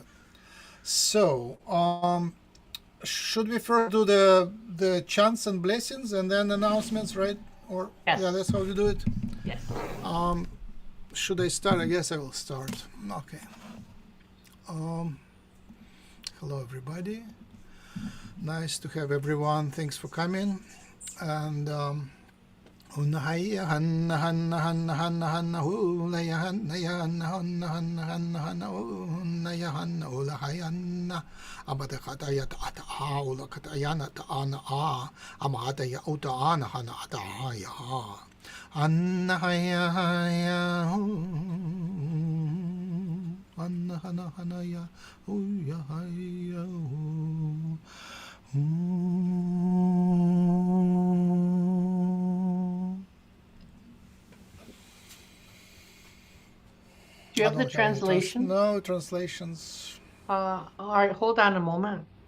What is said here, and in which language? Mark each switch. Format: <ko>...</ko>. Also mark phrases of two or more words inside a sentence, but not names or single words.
<en>So should we first do the chants and blessings and then announcements, right? Or yes. Yeah, that's how we do it. Yes. Should I start? I guess I will start. Okay. Hello everybody. Nice to have everyone. Thanks for coming. And Unahaya Hanna Hanna Hanna Hanna Hanna Hulaya Hanna Yana Hanna Hanna Hanna Hanna Unaya Hanna Ulahayanna Abatakataya Ata Aula Katayana Taana A Amataya Uta Ana Hana Ataya Hanna Haya Haya Hanna Hana Hanaya Uya Haya Do you have the translation? No translations. All right, hold on a moment.</en>